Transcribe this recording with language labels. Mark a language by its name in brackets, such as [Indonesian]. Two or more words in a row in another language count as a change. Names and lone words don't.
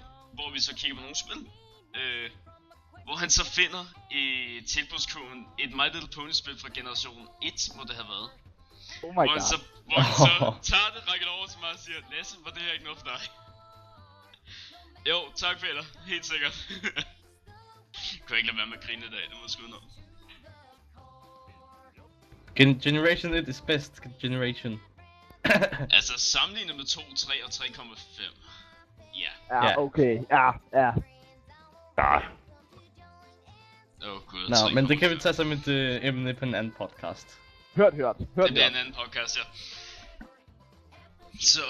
[Danish] Hvor vi så kigger på nogle spil. Hvor han så finder i tilbudskoden et My Little Pony spil fra generation 1, må det have været. [English] Oh my [Danish] Hvor [English] god. [Danish] han så tager det, rækker det over til mig og siger, Lasse, var det her ikke noget for dig? Jo, tak Peter, helt sikkert. Kunne jeg ikke lade være med at grine i dag, det må jeg sgu noget. [English] Generation 1 is best generation. [Danish] Altså sammenlignet med 2, 3 og 3,5. Ja. Ja, okay. Ja. Ja. Åh gud, Nå, men det kan vi 3,5. tage som et emne på en anden podcast. Hørt. Det bliver en anden podcast, ja. Så...